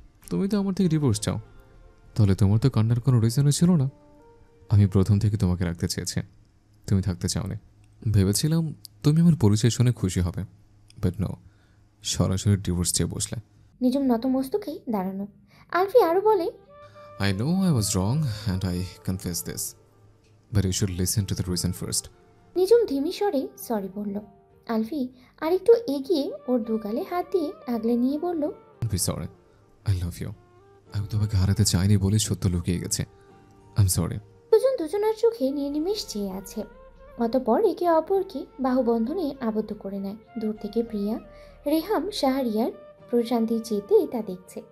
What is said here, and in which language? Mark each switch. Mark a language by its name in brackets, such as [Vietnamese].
[Bangla] তুমি তো আমার থেকে ডিভোর্স চাও, তাহলে তোমার তো কান্নার কোনো রিজনই ছিল না। আমি প্রথম থেকে তোমাকে রাখতে চেয়েছি, তুমি থাকতে চাওনি। ভেবেছিলাম তুমি আমার পরিচয় শুনে খুশি হবে, [English] but no, [Bangla] সরাসরি ডিভোর্স চেয়ে বসলে। নিঝুম নতমস্তকে দাঁড়ানো। আলফি আরও বলে, [English] I know I was wrong and I confess this, but you should listen to the reason first. [Bangla] নিঝুম ধিমি স্বরে সরি বলল। আলফি আরেকটু এগিয়ে ওর দুগালে হাত দিয়ে আগলে নিয়ে বলল, [English] Be sorry. I love you. [Bangla] আমি তোমাকে হারাতে চাইনি বলে সত্য লুকিয়ে গেছে। [English] I'm sorry. [Bangla] দুজনার চোখে নির্নিমেষ চেয়ে আছে। অতঃপর একে অপরকে বাহুবন্ধনে আবদ্ধ করে নেয়। দূর থেকে প্রিয়া, রেহাম, শাহরিয়ার প্রশান্তির চেতে তা দেখছে।